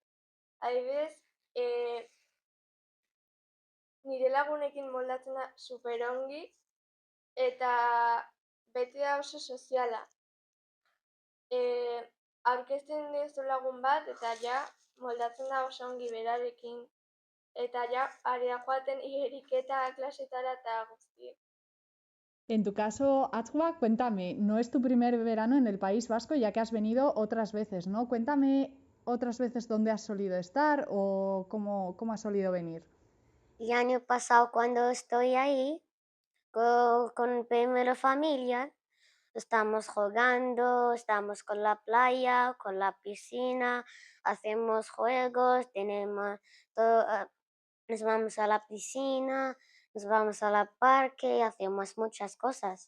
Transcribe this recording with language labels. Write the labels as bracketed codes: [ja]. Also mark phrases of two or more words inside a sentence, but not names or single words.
[eu] Adibidez, nire lagunekin moldatzen da superongi, eta beti da oso soziala. Aurkezten dizu lagun bat, eta ja moldatzen da oso ongi berarekin, eta ja area joaten igeriketa klasetara eta guztiek. [es] En tu caso, Atzua, cuéntame, no es tu primer verano en el País Vasco, ya que has venido otras veces, ¿no? Cuéntame otras veces dónde has solido estar o cómo has solido venir. El año pasado cuando estoy ahí, con primera familia, estamos jugando, estamos con la playa, con la piscina, hacemos juegos, nos vamos a la piscina, nos vamos al parque, hacemos muchas cosas.